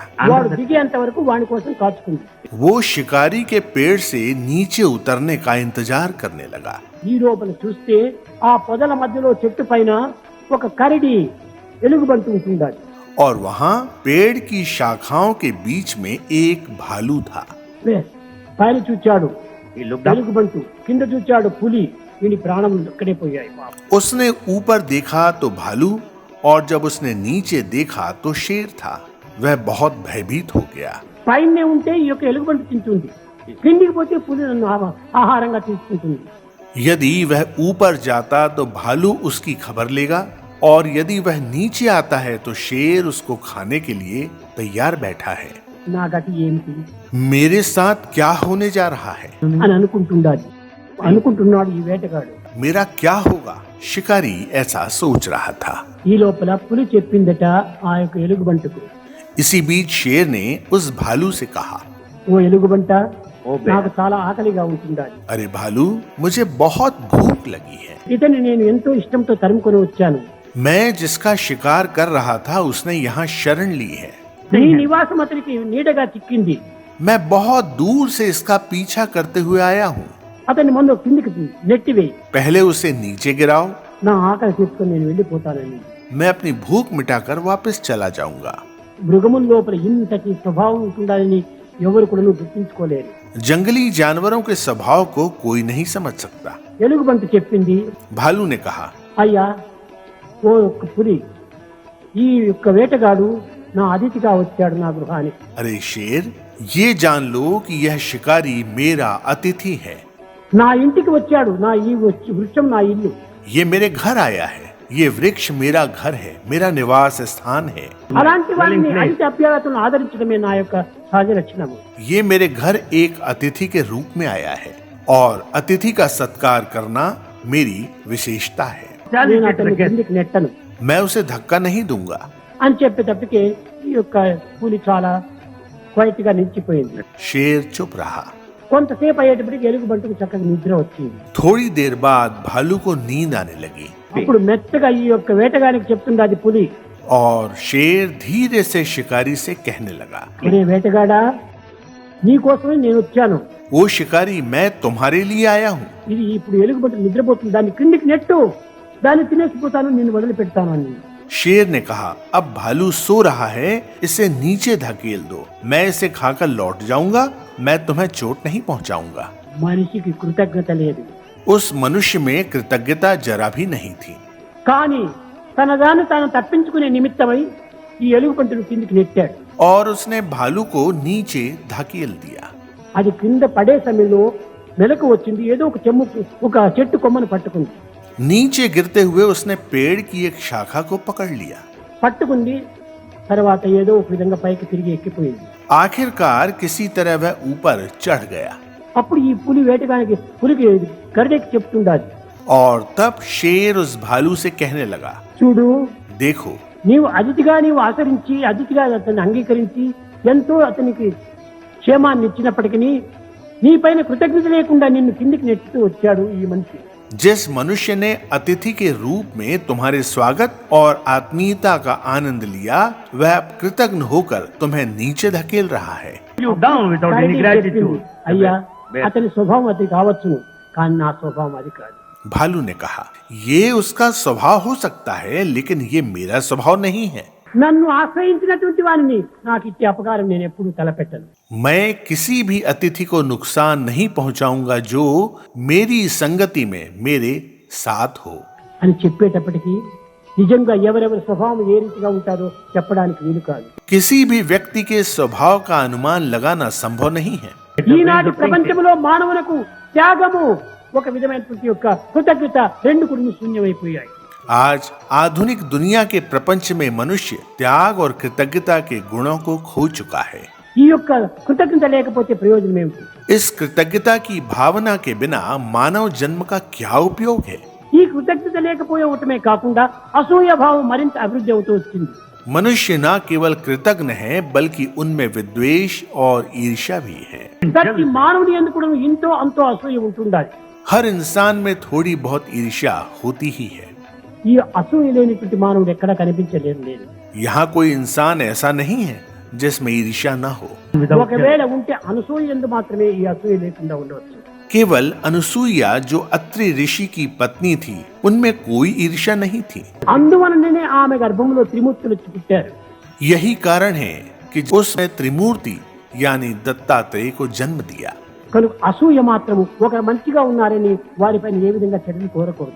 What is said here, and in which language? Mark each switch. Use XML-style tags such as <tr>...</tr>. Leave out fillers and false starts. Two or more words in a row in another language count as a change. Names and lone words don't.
<te>వాడు దిగేంత వరకు వాడి కోసం కాచుకుంది.</te> <hi>वो शिकारी के पेड़ से नीचे उतरने का इंतजार करने लगा।</hi> <te>ఈ లోపల చూస్తే ఆ పొదల మధ్యలో చెట్టు పైన ఒక కరడి ఎలుగుబంటి ఉంటుండాలి.</te> <hi>और वहां पेड़ की शाखाओं के बीच में एक भालू था।</hi> <te>పైన చూచాడు ఎలుగుబంటు, కింద చూచాడు పులి. వీడి ప్రాణం అక్కడే పోయాయి.</te> <hi>उसने ऊपर देखा तो भालू, और जब उसने नीचे देखा तो शेर था। वह बहुत भयभीत हो गया।</hi> <te>పైనే ఉంటే ఈ యొక్క ఎలుగుబంటి తింటుంది, కిందికి పోతే పులి నన్ను ఆహారంగా తీసుకుంటుంది.</te> <hi>यदि वह ऊपर जाता तो भालू उसकी खबर लेगा, और यदि वह नीचे आता है तो शेर उसको खाने के लिए तैयार बैठा है।</hi> <te>నా గతి ఏమిటి</te> <hi>मेरे साथ क्या होने जा रहा है?</hi> <te>అని అనుకుంటున్నాడు ఈ వేటగాడు.</te> <hi>मेरा क्या होगा? शिकारी ऐसा सोच रहा था।</hi> <te>ఈ లోపల పులి చెప్పిందట ఆ యొక్క ఎలుగుబంటుకు,</te> <hi>इसी बीच शेर ने उस भालू से कहा,</hi> <te>ఓ ఎలుగుబంట, నాకు చాలా ఆకలిగా ఉంటుండాలి.</te> <hi>अरे भालू, मुझे बहुत भूख लगी है।</hi> <te>ఇతన్ని నేను ఎంతో ఇష్టంతో తరుముకొని వచ్చాను.</te> <hi>मैं जिसका शिकार कर रहा था उसने यहाँ शरण ली है।</hi> <te>నీ నివాసం అతనికి నీడగా చిక్కింది.</te> <hi>मैं बहुत दूर से इसका पीछा करते हुए आया हूँ।</hi> <te>అతన్ని ముందు కిందికి నెట్టివేయి.</te> <hi>पहले उसे नीचे गिराओ,</hi> <te>నా ఆకలి తీసుకొని నేను వెళ్ళిపోతానని.</te> <hi>मैं अपनी भूख मिटाकर वापस चला जाऊंगा।</hi> <te>మృగముల లోపల ఇంతటి స్వభావం ఉంటుందని ఎవరు కూడా గుర్తించుకోలేరు.</te> <hi>जंगली जानवरों के स्वभाव को कोई नहीं समझ सकता।</hi> <te>ఎలుగుబంటి చెప్పింది,</te> <hi>भालू ने कहा,</hi> <te>అయ్యా ఓ యొక్క పులి, ఈ యొక్క వేటగాడు నా అతిథిగా వచ్చాడు నా గృహానికి.</te> <hi>अरे शेर, ये जान लो कि यह शिकारी मेरा अतिथि है।</hi> <te>నా ఇంటికి వచ్చాడు. నా ఈ వృక్షం నా ఇల్లు.</te> <hi>ये मेरे घर आया है। ये वृक्ष मेरा घर है, मेरा निवास स्थान है।</hi> <te>అలాంటి వారిని అతిథి అభ్యాగతులను ఆదరించడమే నా యొక్క సహజ లక్షణము.</te> <hi>ये मेरे घर एक अतिथि के रूप में आया है, और अतिथि का सत्कार करना मेरी विशेषता है।</hi> <te>నేను అతన్ని కిందికి నెట్టను</te> <hi>मैं उसे धक्का नहीं दूंगा।</hi> <te>అని చెప్పేటప్పటికే ఈ యొక్క పులి చాలా క్వైట్ గా నిలిచిపోయింది.</te> <hi>शेर चुप रहा।</hi> <te>కొంతసేపు అయ్యేటప్పటికి ఎలుగుబంటికి చక్కగా నిద్ర వచ్చింది.</te> <hi>थोड़ी देर बाद भालू को नींद आने लगी।</hi> <te>అప్పుడు మెత్తగా ఈ యొక్క వేటగానికి చెప్తుంది అది పులి,</te> <hi>और शेर धीरे से शिकारी से कहने लगा,</hi> <te>ఒరే వేటగాడా, నీకోసమే నేను వచ్చాను.</te> <hi>वो शिकारी, मैं तुम्हारे लिए आया हूँ।</hi> <te>ఇది ఇప్పుడు ఎలుగుబంటి నిద్రపోతుంది, దాన్ని కిందికి నెట్టు, దాన్ని తినేసిపోతాను, నిన్ను వదిలిపెడతాను అని.</te> <hi>शेर ने कहा, अब भालू सो रहा है, इसे नीचे धकेल दो, मैं इसे खाकर लौट जाऊंगा, मैं तुम्हें चोट नहीं पहुंचाऊंगा।</hi> <te>మనిషికి కృతజ్ఞత లేదు,</te> <hi>उस मनुष्य में कृतज्ञता जरा भी नहीं थी,</hi> <te>కానీ తన దాన్ని తాను తప్పించుకునే నిమిత్తమై ఈ ఎలుగుబంటిని కిందికి నెట్టాడు.</te> <hi>और उसने भालू को नीचे धकेल दिया।</hi> <te>అది కింద పడే సమయంలో మెలకు వచ్చింది, ఏదో ఒక చెట్టు కొమ్మను పట్టుకుంది.</te> <hi>नीचे गिरते हुए उसने पेड़ की एक शाखा को पकड़ लिया।</hi> <te>పట్టుకుంది, తర్వాత ఏదో ఒక విధంగా పైకి తిరిగి ఎక్కిపోయింది.</te> <hi>आखिरकार किसी तरह वह ऊपर चढ़ गया।</hi> <te>అప్పుడు ఈ పులికి గరిడెకి చెప్తుండాలి,</te> <hi>और तब शेर उस भालू से कहने लगा,</hi> <te>చూడు,</te> <hi>देखो,</hi> <te>నీవు నీవు ఆచరించి అతిథిగా అతన్ని అంగీకరించి ఎంతో అతనికి క్షేమాన్ని ఇచ్చినప్పటికీ నీ పైన కృతజ్ఞత లేకుండా నిన్ను కిందికి నెట్టుతూ వచ్చాడు ఈ మనిషి.</te> <hi>जिस मनुष्य ने अतिथि के रूप में तुम्हारे स्वागत और आत्मीयता का आनंद लिया, वह अब कृतज्ञ होकर तुम्हें नीचे धकेल रहा है।</hi> <en>You down without any</en> <te>గరిడెకి</te> <en>gratitude.</en> <te>చెప్పింది, అయ్యా, అతని స్వభావం అది కావచ్చును, కానీ నా స్వభావం అది కాదు.</te> <hi>भालू ने कहा, ये उसका स्वभाव हो सकता है, लेकिन ये मेरा स्वभाव नहीं है।</hi> <te>నన్ను ఆశ్రయించినటువంటి వారిని నాకు ఇచ్చే అపకారం నేను ఎప్పుడు తలపెట్టను.</te> <hi>मैं किसी भी अतिथि को नुकसान नहीं पहुंचाऊंगा जो मेरी संगति में मेरे साथ हो।</hi> <te>అని చెప్పేటప్పటికీ నిజంగా ఎవరెవరి స్వభావం ఏ రీతిగా ఉంటారో చెప్పడానికి వీలు కాదు.</te> <hi>किसी भी व्यक्ति के स्वभाव का अनुमान लगाना संभव नहीं है।</hi> <te>ఈనాటి ప్రపంచంలో మానవులకు త్యాగము, ఒక విధమైనటువంటి యొక్క కృతజ్ఞత రెండు కూడా శూన్యమైపోయాయి.</te> <hi>आज आधुनिक दुनिया के प्रपंच में मनुष्य त्याग और कृतज्ञता के गुणों को खो चुका है।</hi> <te>ఈ యొక్క కృతజ్ఞత లేకపోతే ప్రయోజనం ఏమిటి?</te> <hi>इस कृतज्ञता की भावना के बिना मानव जन्म का क्या उपयोग है?</hi> <te>ఈ కృతజ్ఞత లేకపోవటమే కాకుండా అసూయ భావం మరింత అభివృద్ధి అవుతూ వచ్చింది.</te> <hi>मनुष्य न केवल कृतज्ञ है, बल्कि उनमें विद्वेष और ईर्ष्या भी है।</hi> <te>ప్రతి మానవుని యందు కూడా ఇంతో అంతో అసూయ ఉంటుండాలి.</te> <hi>हर इंसान में थोड़ी बहुत ईर्ष्या होती ही है।</hi> <te>ఈ అసూయ లేనిటువంటి మానవుడు ఎక్కడా కనిపించలేదు.</te> <hi>यहाँ कोई इंसान ऐसा नहीं है जिसमें ईर्ष्या न हो।</hi> <te>ఒకవేళ ఉంటే అనసూయ యందు మాత్రమే ఈ అసూయ లేకుండా ఉండవచ్చు.</te> <hi>केवल अनुसूया जो अत्रि ऋषि की पत्नी थी, उनमें कोई ईर्ष्या नहीं थी।</hi> <te>అందువలననే ఆమె గర్భంలో త్రిమూర్తులు వచ్చి పుట్టారు.</te> <hi>यही कारण है कि उसने त्रिमूर्ति यानी दत्तात्रेय को जन्म दिया।</hi> <te>కనుక అసూయ మాత్రము ఒక మంచిగా ఉన్నారని వారిపైన ఏ విధంగా చర్యలు కోరకూడదు.</te>